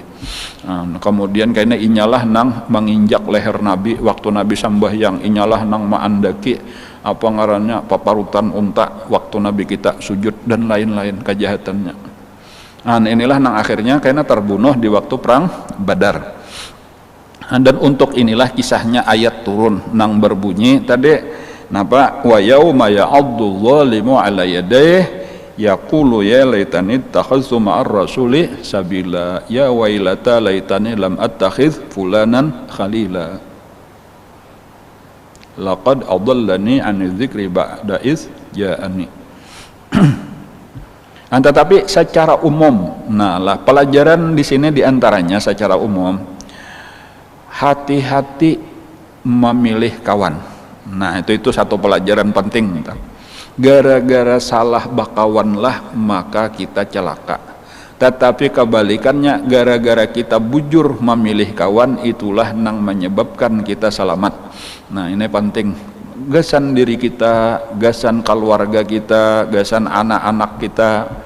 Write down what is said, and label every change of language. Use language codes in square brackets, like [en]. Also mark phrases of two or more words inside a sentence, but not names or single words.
[bjn] Kemudian kayaknya inyalah nang menginjak leher Nabi waktu Nabi sambahyang, inyalah nang maandaki apa ngarannya paparutan unta waktu Nabi kita sujud, dan lain-lain kejahatannya. Inilah nang akhirnya kayaknya terbunuh di waktu perang Badar. Dan untuk inilah kisahnya ayat turun nang berbunyi tadi napa, [ar] ويوم يعض الظالم على يديه يقول يا ليتني اتخذت مع الرسول سبيلا يا ويلتا ليتني لم أتخذ فلانا خليلا لقد أضلني عن الذكر بعد إذ جاءني. [bjn] Tetapi secara umum, nah lah pelajaran di sini diantaranya secara umum, hati-hati memilih kawan. Nah, itu satu pelajaran penting. Gara-gara salah bakawanlah maka kita celaka. Tetapi kebalikannya, gara-gara kita bujur memilih kawan, itulah yang menyebabkan kita selamat. Nah, ini penting. Gasan diri kita, gasan keluarga kita, gasan anak-anak kita.